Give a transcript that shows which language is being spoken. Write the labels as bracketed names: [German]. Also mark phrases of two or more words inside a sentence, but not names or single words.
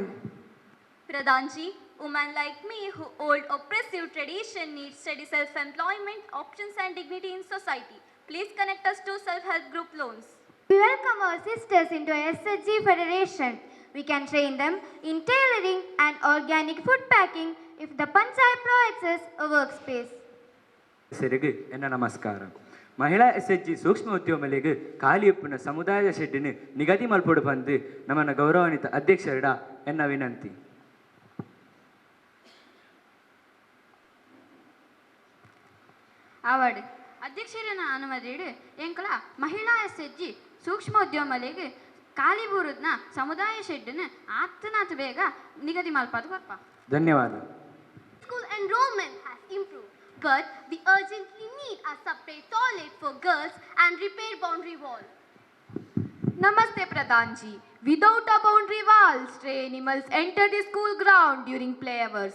[English] Pradhanji, women like me who hold oppressive tradition need steady self-employment, options and dignity in society. Please connect us to self-help group loans. We welcome our sisters into SHG Federation. We can train them in tailoring and organic food packing if the Panchayat provides us a workspace. [Tulu] ಸೆರೆಗೆ ಎನ್ನ ನಮಸ್ಕಾರ ಮಹಿಳಾ SHG ಸೂಕ್ಷ್ಮ ಉದ್ಯಮಗಳಿಗೆ ಖಾಲಿಯಪ್ಪನ ಸಮುದಾಯ ಶೆಡ್ಡಿನ ನಿಗದಿ ಮಲ್ಪೊಡು ಬಂದು ನಮ್ಮನ್ನ ಗೌರವಾನ್ವಿತ ಅಧ್ಯಕ್ಷರಿಡ ಎನ್ನ ವಿನಂತಿ ಆವಡ್ ಅಧ್ಯಕ್ಷರನ ಅನುಮತಿಡು ಎಂಕಲ ಮಹಿಳಾ SHG ಸೂಕ್ಷ್ಮ ಉದ್ಯಮಗಳಿಗೆ ಖಾಲಿ ಬೂರುದ್ನ ಸಮುದಾಯ ಶೆಡ್ಡಿನ ಆತ್ತನಾತ್ ಬೇಗ ನಿಗದಿ ಮಲ್ಪದು ಬರ್ಪ ಧನ್ಯವಾದ [English] School enrollment has improved, but we urgently need a separate toilet for girls and repair boundary wall. Namaste Pradhanji. Without a boundary wall, stray animals enter the school ground during play hours.